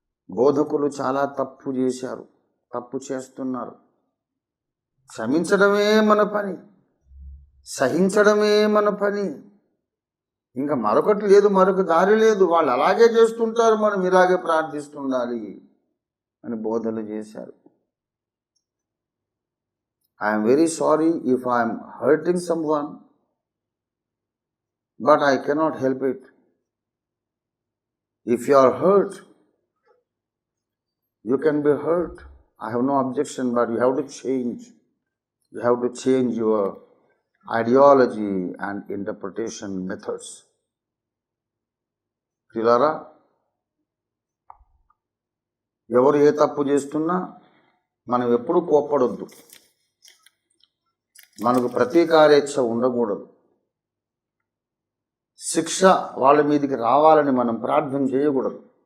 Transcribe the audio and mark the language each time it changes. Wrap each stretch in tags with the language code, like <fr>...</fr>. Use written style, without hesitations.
<te>బోధకులు చాలా తప్పు చేశారు, తప్పు చేస్తున్నారు. క్షమించడమే మన పని, సహించడమే మన పని. ఇంకా మరొకటి లేదు, మరొక దారి లేదు. వాళ్ళు అలాగే చేస్తుంటారు, మనం ఇలాగే ప్రార్థిస్తుండాలి అని బోధలు చేశారు.</te> <en>I am very sorry if I am hurting someone, but I cannot help it. If you are hurt, you can be hurt. I have no objection, but you have to change. You have to change your ideology and interpretation methods.</en> <te>ప్రియులారా, ఎవరు ఏ తప్పు చేస్తున్నా మనం ఎప్పుడు కోప్పడొద్దు. మనకు ప్రతీకారేచ్ఛ ఉండకూడదు. శిక్ష వాళ్ళ మీదకి రావాలని మనం ప్రార్థన చేయకూడదు.</te>